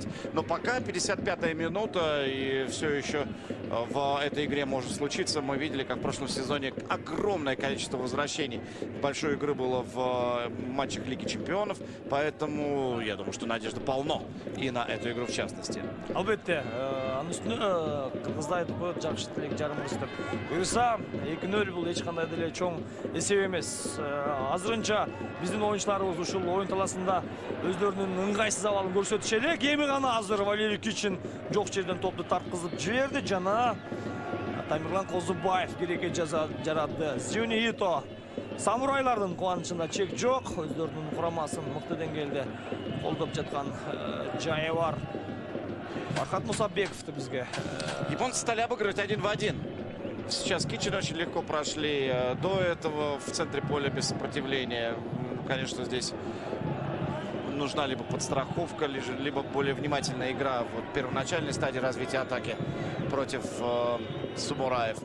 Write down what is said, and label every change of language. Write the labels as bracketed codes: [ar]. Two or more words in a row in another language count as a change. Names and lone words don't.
[ru] Но пока 55-я минута, и все еще в этой игре может случиться. Мы видели, как в прошлом сезоне огромное количество возвращений в большой игры было в матчах Лиги Чемпионов, поэтому я думаю, что надежды полно и на эту игру в частности. [ky] Албетте, анын үстүнө кыргыздар айтып коет жакшы тилек жарымыбыз деп. Буюрса 2-0 бул эч кандай деле чоң эсеп эмес. Азырынча биздин оюнчуларыбыз ушул оюн таласында өздөрүнүн ыңгайсыз абалын көрсөтүшө элек. Эми гана азыр Валерий Кичин жок жерден топту тарткызып жиберди жана Тамирлан Козубаев керекке жаратты. Зюни Ито самурайлардын кубанычында чек жок. Өздөрүнүн курамасын мыкты деңгээлде колдоп жаткан жайы бар. Фархат Мусабековду бизге. [ru] Японцы стали обыгрывать 1 в 1. Сейчас Кичин очень легко прошли. До этого в центре поля без сопротивления. Конечно, здесь нужна либо подстраховка, либо более внимательная игра в первоначальной стадии развития атаки против самураев.